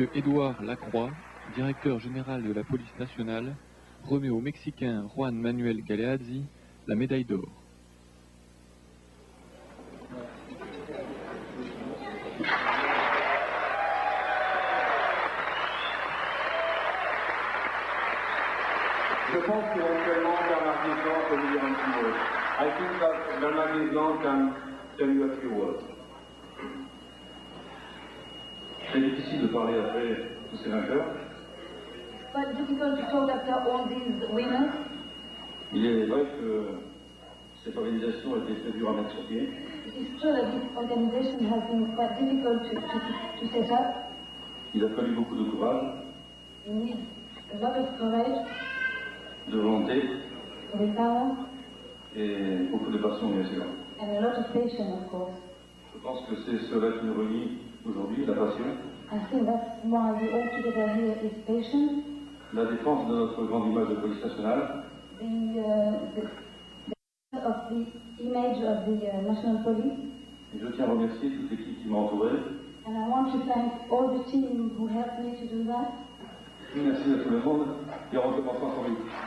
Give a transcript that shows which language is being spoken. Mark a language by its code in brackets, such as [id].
[fr] Édouard Lacroix, directeur général de la police nationale, remet au Mexicain Juan Manuel Galeazzi la médaille d'or. Je pense qu'éventuellement Bernard Guézan peut vous dire un petit mot. [en] I think that Bernard Guézan can tell you a few words. [fr] C'est difficile de parler après tous ces vainqueurs. [en] But difficult to talk after all these winners. [fr] Il est vrai que cette organisation a été très dure à mettre sur pied. [en] It is true that this organization has been quite difficult to set up. [fr] Il a fallu beaucoup de courage, [en] You need a lot of courage, [fr] de volonté [en] willpower, [fr] et beaucoup de passion, bien sûr. [en] and a lot of patience, of course. [fr] Je pense que c'est cela qui nous relie aujourd'hui, la passion, [en] I think that's why we all together here is patience, [fr] la défense de notre grande image de police nationale, [en] the of the image of the national police. [fr] et je tiens à remercier toute l'équipe qui m'a entouré. [en] And I want to thank all the team who helped me to do that. [fr] Merci à tout le monde et on recommence ensemble.